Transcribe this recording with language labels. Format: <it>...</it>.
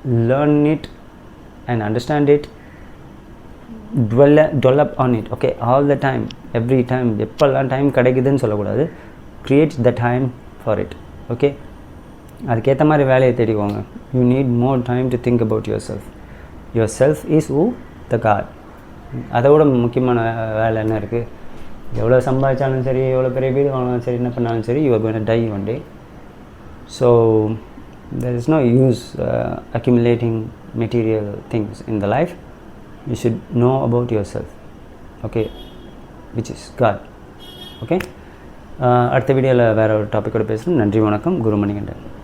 <en>Learn it and understand it, dwell up on it. Okay, all the time, every time,</en> <ta>எப்பெல்லாம் time கிடைக்குதுன்னு சொல்லக்கூடாது.</ta> <en>create the time for it.</en> <ta>Okay, அதுக்கேற்ற மாதிரி வேலையை தேடிக்கோங்க.</ta> <en>you need more time to think about yourself is who? the God.</en> <ta>அதோட முக்கியமான வேலை என்ன இருக்குது? எவ்வளோ சம்பாதிச்சாலும் சரி, எவ்வளோ பெரிய வீடு வாங்கினாலும் சரி, என்ன பண்ணாலும் சரி,</ta> <en>you are going to die one day. So there is no use accumulating material things in the life. You should know about yourself, okay, which is God. Okay,</en> <ta>அடுத்த வீடியோவில் வேறு ஒரு டாப்பிக்கோடு பேசுகிறேன். நன்றி, வணக்கம்.</ta> <en>Guru Manikandan.</en>